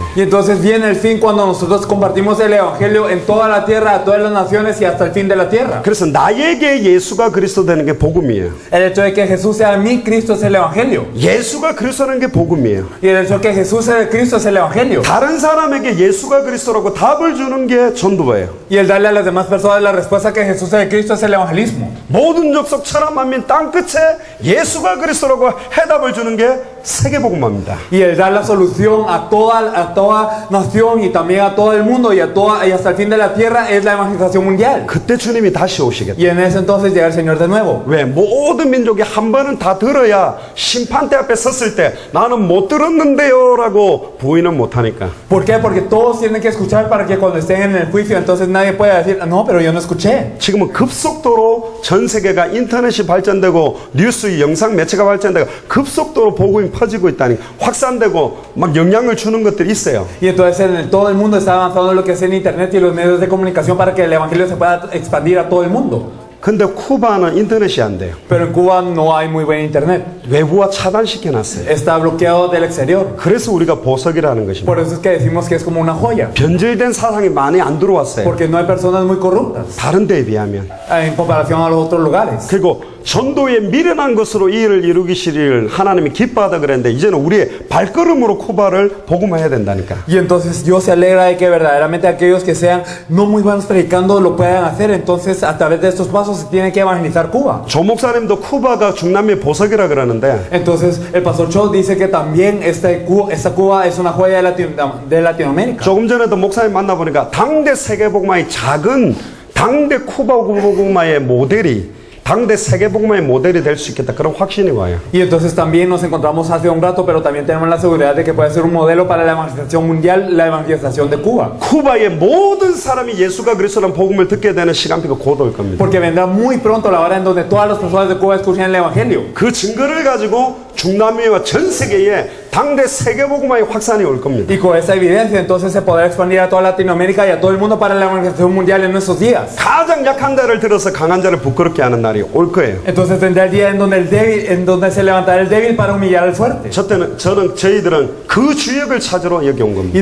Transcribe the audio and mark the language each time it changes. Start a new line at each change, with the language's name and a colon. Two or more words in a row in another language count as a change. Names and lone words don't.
Spanish: Y entonces viene el fin cuando nosotros compartimos el evangelio en toda la tierra, a todas las naciones y hasta el fin de la tierra.
Korean: 그래서 나에게 예수가 그리스도 되는 게 복음이에요.
Spanish: El hecho de que Jesús sea mi Cristo es el evangelio.
Korean: 예수가 그리스도라는 게 복음이에요.
Spanish: Y el hecho de que Jesús sea el Cristo es el evangelio.
Korean: 다른 사람에게 예수가 그리스도라고 답을 주는 게 전도예요.
Spanish: Y el darle a las demás personas la respuesta que Jesús es el Cristo es el evangelismo.
Korean: 모든 족속 천하만민 땅끝에 예수가 그리스도라고 해답을 주는 게 세계복음화입니다.
Spanish: Y el dar la solución a toda nación y también a todo el mundo y hasta el fin de la tierra es la evangelización mundial.
Korean: 그때 주님이 다시 오시겠다.
Spanish: Y en ese entonces llega el Señor de nuevo.
Korean: 왜? 모든 민족이 한 번은 다 들어야 심판대 앞에 섰을 때 나는 못 들었는데요 라고 부인은 못하니까.
Spanish: ¿Por qué? Porque todos tienen que escuchar para que cuando estén en el juicio entonces nadie pueda decir, no, pero yo no escuché.
Korean: 지금은 급속도로 전 세계가 인터넷이 발전되고 뉴스 영상 매체가 발전되고 급속도로 복음이 퍼지고 있다니 확산되고 막 영향을 주는 것들이 있어요.
Spanish: Y entonces todo el mundo está avanzando en lo que es en internet y los medios de comunicación para que el evangelio se pueda expandir a todo el mundo.
Korean: 근데 쿠바는 인터넷이 안 돼요.
Spanish: Pero en Cuba no hay muy buen internet.
Korean: 외부와 차단시켜 놨어요.
Spanish: Está bloqueado del exterior.
Korean: 그래서 우리가 보석이라는 것입니다.
Spanish: Por eso es que decimos que es como una joya.
Korean: 변질된 사상이 많이 안 들어왔어요.
Spanish: Porque no hay personas muy corruptas
Korean: 다른 데에 비하면.
Spanish: en comparación a los otros lugares.
Korean: 그리고 전도에 미련한 것으로 이 일을 이루기시를 하나님이 기뻐하다 그랬는데 이제는 우리의 발걸음으로 쿠바를 복음화해야 된다니까.
Spanish: Y entonces Dios se alegra de que verdaderamente aquellos que sean no muy buenos predicando lo puedan hacer. Entonces a través de estos pasos se tiene que evangelizar Cuba.
Korean: 조 목사님도 쿠바가 중남미의 보석이라 그러는데
Spanish: Entonces el pastor Cho dice que también esta Cuba es una joya de Latinoamérica.
Korean: 조금 전에도 목사님 만나보니까 당대 세계복음화의 작은 당대 쿠바 복음화의 모델이 당대 세계복음화의 모델이 될 수 있겠다 그런 확신이 와요.
Spanish: Y entonces también nos encontramos hace un rato, pero también tenemos la seguridad de que puede ser un modelo para la evangelización mundial, la evangelización de Cuba.
Korean: 쿠바의 모든 사람이 예수가 그리스도라는 복음을 듣게 되는 시간표가 곧 올 겁니다.
Spanish: Porque vendrá muy pronto la hora en donde todas las personas de Cuba escuchen el evangelio.
Korean: 그 증거를 가지고 중남미와 전 세계에 당대 세계복음화의 확산이 올 겁니다.
Spanish: Y con esa evidencia entonces se podrá expandir a toda Latinoamérica y a todo el mundo para la evangelización mundial en nuestros días.
Korean: 가장 약한 자를 들어서 강한 자를 부끄럽게 하는 날이 올 거예요.
Spanish: Entonces vendrá el día en donde se levantará el débil para humillar al fuerte.
Korean: 저희들은 그 주역을 찾으러 여기 온 겁니다.